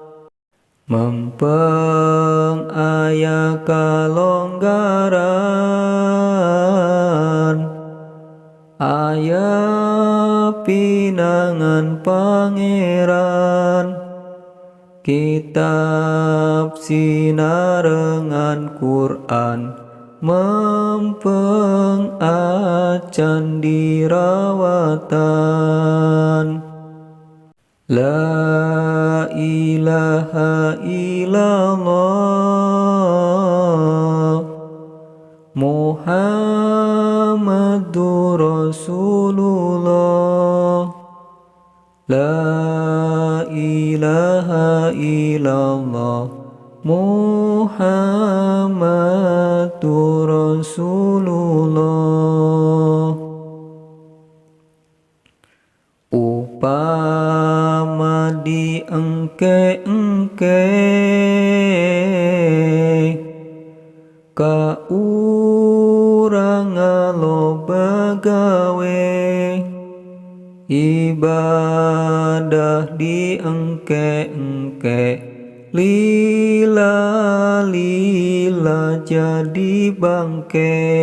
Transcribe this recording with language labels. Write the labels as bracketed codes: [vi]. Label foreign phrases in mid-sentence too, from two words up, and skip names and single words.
[su] Mempeng aya kalonggaran, aya pinangan pangeran, kitab sinarengan Quran, mempeng acan dirawatan. [ar] لا إله إلا الله محمد رسول الله. لا إله إلا الله محمد رسول الله. [su] Upama diengke-engke ka urang ngaloba gawe, ibadah diengke-engke, lila jadi bangke.